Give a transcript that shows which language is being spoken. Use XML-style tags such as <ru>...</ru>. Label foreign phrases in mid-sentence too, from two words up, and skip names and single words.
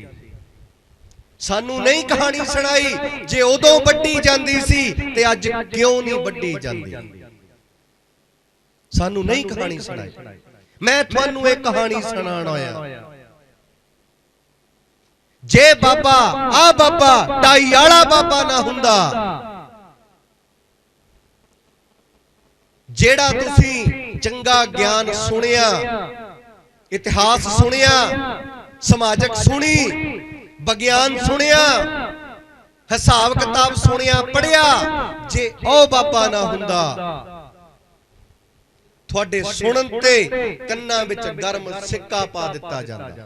<pa>ਸਾਨੂ ਨਹੀਂ ਕਹਾਣੀ ਸੁਣਾਈ ਜੇ ਉਦੋਂ ਵੱਡੀ ਜਾਂਦੀ ਸੀ ਤੇ ਅੱਜ ਕਿਉਂ ਨਹੀਂ ਵੱਡੀ ਜਾਂਦੀ। ਸਾਨੂ ਨਹੀਂ ਕਹਾਣੀ ਸੁਣਾਈ। ਮੈਂ ਤੁਹਾਨੂ ਏਕ ਕਹਾਣੀ ਸੁਣਾਨਾ ਆਇਆ। ਜੇ ਬਾਬਾ ਆ ਬਾਬਾ ਟਾਈ ਆਲਾ ਬਾਬਾ ਨਾ ਹੁੰਦਾ ਜਿਹੜਾ ਤੁਸੀਂ ਚੰਗਾ ਗਿਆਨ ਸੁਣਿਆ, ਇਤਿਹਾਸ ਸੁਣਿਆ, ਸਮਾਜਿਕ ਸੁਣੀ, ਵਿਗਿਆਨ ਸੁਣਿਆ, ਹਿਸਾਬ ਕਿਤਾਬ ਸੁਣਿਆ, ਪੜਿਆ, ਜੇ ਉਹ ਬਾਬਾ ਨਾ ਹੁੰਦਾ, ਤੁਹਾਡੇ ਸੁਣਨ ਤੇ ਕੰਨਾਂ ਵਿੱਚ ਗਰਮ ਸਿੱਕਾ ਪਾ ਦਿੱਤਾ ਜਾਂਦਾ।</pa>